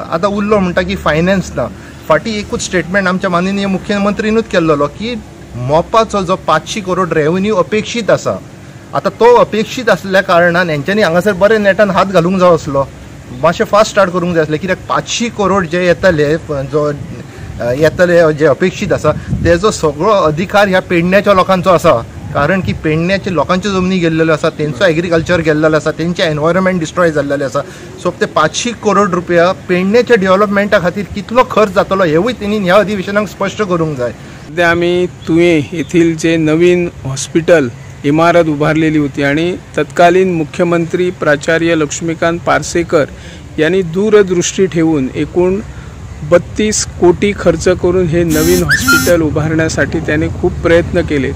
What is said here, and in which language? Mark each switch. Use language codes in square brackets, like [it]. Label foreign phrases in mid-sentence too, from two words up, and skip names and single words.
[kok] आतां उरलो म्हणटा की फायनान्स ना. फाटीं एकूच स्टेटमेंट आमच्या माननीय मुख्यमंत्रीनूच केल्लो की मोपाचो जो 500 करोड रेव्हेन्यू अपेक्षीत आसा आतां तो अपेक्षीत आसल्या कारणान हेंच्यांनी हांगासर बरें नेटान हात घालूंक जाय आसलो मातशें [en] fast start [kok] करूंक जाय आसलें कित्याक 500 करोड जे येतले जे अपेक्षीत आसा तेजो सगळो अधिकार ह्या पेडण्याच्या लोकांचो आसा. कारण की पेडण्याचे लोकांच्यो जमनी गेल्लेल्यो आसा तेंचो एग्रीकल्चर गेल्लेलो आसा तेंचे [en] environment destroy [kok] जाल्लेले आसा. सो ते 500 करोड रुपया पेडण्याच्या डेव्हलपमेंटा खातीर कितलो खर्च जातलो हेवूय तेणी ह्या अधिवेशनाक स्पश्ट करूंक जाय. [mr] सध्या आम्ही तुवें येथील जे नवीन हॉस्पिटल इमारत उभारलेली होती आणि तत्कालीन मुख्यमंत्री प्राचार्य लक्ष्मीकांत पार्सेकर यांनी दूरदृष्टी ठेवून एकूण 32 कोटी खर्च करून हे नवीन हॉस्पिटल उभारण्यासाठी त्याने खूप प्रयत्न केले।